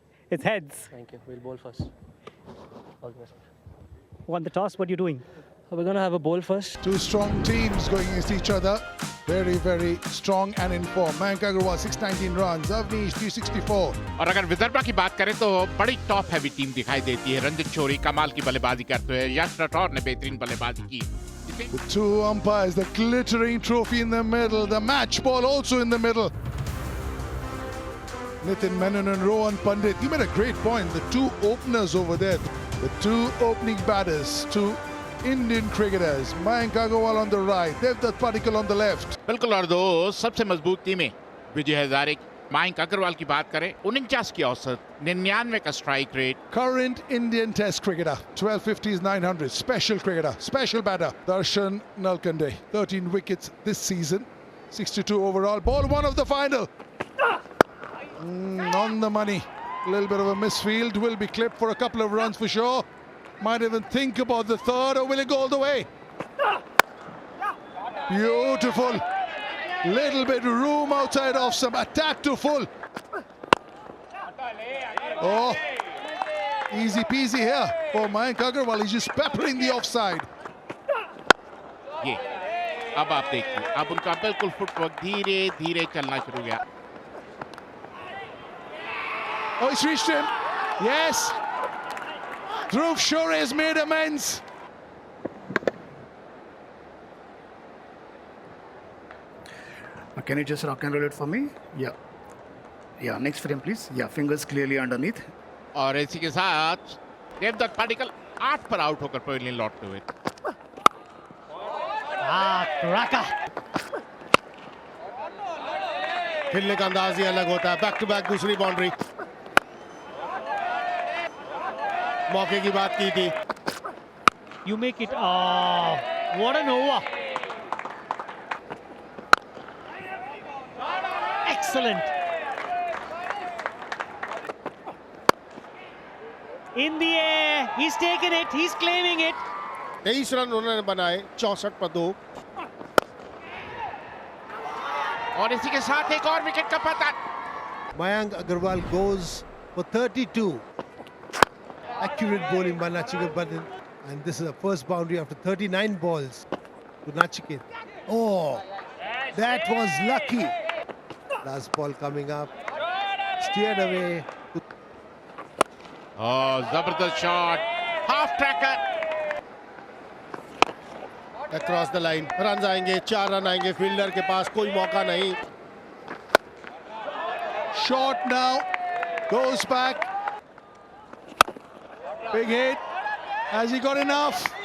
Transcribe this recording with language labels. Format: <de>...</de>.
<en>It's heads. Thank you. We'll bowl first. All the best. Won the toss, what are you doing? We're going to have a bowl first. 2 strong teams going against each other. Very, very strong and in form. Mayank Agarwal 619 runs, Avnish 364.</en> <hi>और अगर विदर्भा की बात करें तो बड़ी top heavy team दिखाई देती है। रणजीत शोरी कमाल की बल्लेबाजी करते हैं, यश राठौर ने बेहतरीन बल्लेबाजी की।</hi> <en>The 2 umpires, the glittering trophy in the middle, the match ball also in the middle. Nitin Menon and Rohan Pandit, you made a great point. The 2 openers over there, the 2 opening batters, 2 Indian cricketers. Mayank Agarwal on the right, Devdutt Padikkal on the left.</en> <hi>बिल्कुल और दो सबसे मजबूत टीमें विजय हजारे मयंक अग्रवाल की बात करें 49 की औसत 99 का strike rate.</hi> <en>Current Indian Test cricketer, 1250s 900, special cricketer, special batter, Darshan Nalkande, 13 wickets this season, 62 overall. Ball 1 of the final. On the money. A little bit of a misfield, will be clipped for a couple of runs for sure. Might even think about the 3rd, or will it go all the way? Beautiful. Little bit room outside off some attack to full. Oh, easy peasy here for Mayank Agarwal. He's just peppering the offside.</en> <hi>ये अब आप देखिए, अब उनका बिल्कुल footwork धीरे धीरे चलना शुरू गया.</hi> <en>Oh, it's reached him. Yes. Dhruv Shore has made amends. Can you just rock and roll it for me? Yeah, next frame please. Yeah, fingers clearly underneath.</en> <hi>और इसी के साथ देवदत्त पाडिक्कल 8 पर आउट होकर पवेलियन लौटते हुए. Raka. खेलने का अंदाज ही अलग होता है. बैक टू बैक दूसरी बाउंड्री. मौके की बात की थी.</hi> <en>You make it. What an over. Excellent. In the air. He's taken it. He's claiming it.</en> <hi>23 run उन्होंने बनाए 64 पर 2. और इसी के साथ एक और विकेट का पतन.</hi> <en>Mayank Agarwal goes for 32. Accurate bowling by Nachiket, and this is the first boundary after 39 balls to Nachiket. Oh, that was lucky. Last ball coming up, steered away.</en> <hi>Oh, जबरदस्त shot, half tracker.</hi> <en>Across the line, runs</en> <hi>आएंगे, 4 run आएंगे. Fielder के पास कोई मौका नहीं.</hi> <en>Short now, goes back. Big hit. Has he got enough?</en>